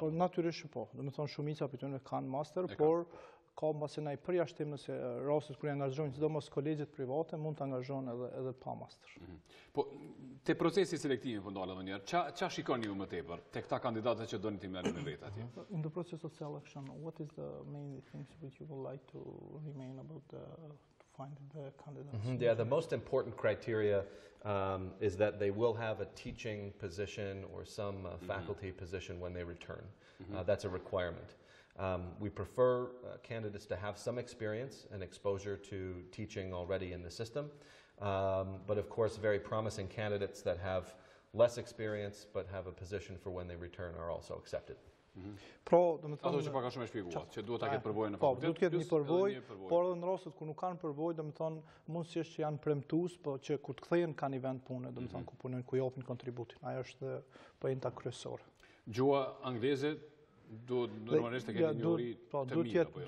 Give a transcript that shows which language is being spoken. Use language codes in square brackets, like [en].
[sq] Po natyrisht po, domethënë shumica prej tyre kanë master, por ka mbase ndaj përjashtim nëse rastet kur angazhojnë sidomos kolegjet private mund të angazhohen edhe pa master. Po te procesi selektimit po ndalë edhe një herë, ç'a shikoni ju më tepër tek këta kandidatët që doni të merrni në vetë atje? [en] In the process of selection, what is the main things which you would like to remain about to find the candidates? Yeah, the most important criteria is that they will have a teaching position or some faculty position when they return. That's a requirement. We prefer candidates to have some experience and exposure to teaching already in the system, but of course very promising candidates that have less experience but have a position for when they return are also accepted. [sq] Ato që pak a shumë e shpjeguar, që duhet ta ketë përvojën në fakultet. Po, duhet të ketë një përvojë, por edhe në rastet ku nuk kanë përvojë, domethënë mundësisht që janë premtues, po që kur të kthehen kanë një vend pune, domethënë ku punojnë, ku japin kontributin. Ajo është pojenta kryesore. Gjuha angleze duhet normalisht të ketë një njohuri të mirë.